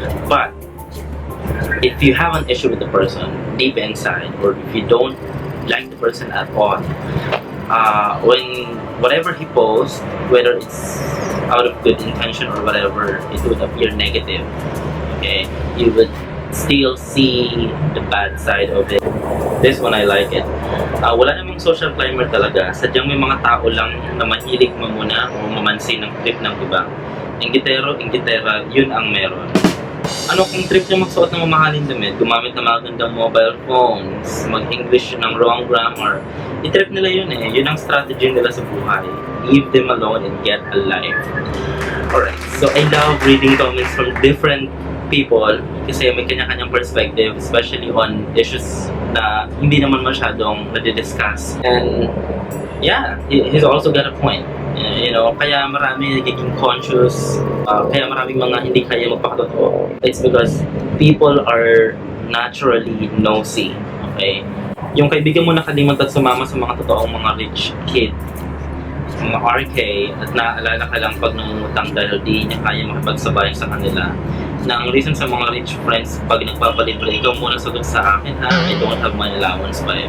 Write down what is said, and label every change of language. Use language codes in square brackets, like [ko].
[en] But if you have an issue with the person deep inside, or if you don't like the person at all, when whatever he posts, whether it's out of good intention or whatever, it would appear negative. Okay, you would still see the bad side of it. This one, I like it. [tl] Wala namang social climber talaga. Sadyang may mga tao lang na mahilig mamuna o mamansin ng trip ng iba. Inggitero, inggitera, yun ang meron. Ano kung trip niya magsuot ng mamahaling damit, gumamit ng magandang mobile phones, mag-English ng wrong grammar, i-trip nila yun eh. Yun ang strategy nila sa buhay. [en] Leave them alone and get a life. Alright, so I love reading comments from different people [tl] kasi may kanya-kanyang perspective, [en] especially on issues [tl] na hindi naman masyadong nadidiscuss. [en] And yeah, he's also got a point. You know, [tl] kaya marami nagiging conscious, kaya maraming mga hindi kaya magpakatotoo. [en] It's because people are naturally nosy, okay? [tl] Yung kaibigan mo nakalimutan sumama sa mga totoong mga rich kid, mga RK, at naaalala ka lang pag nangungutang dahil di niya kaya makipagsabay sa kanila. Na ang reason sa mga rich friends, pag nagpapalibre, ikaw muna sagot sa akin ha, [en] I don't have my allowance [tl] pa eh.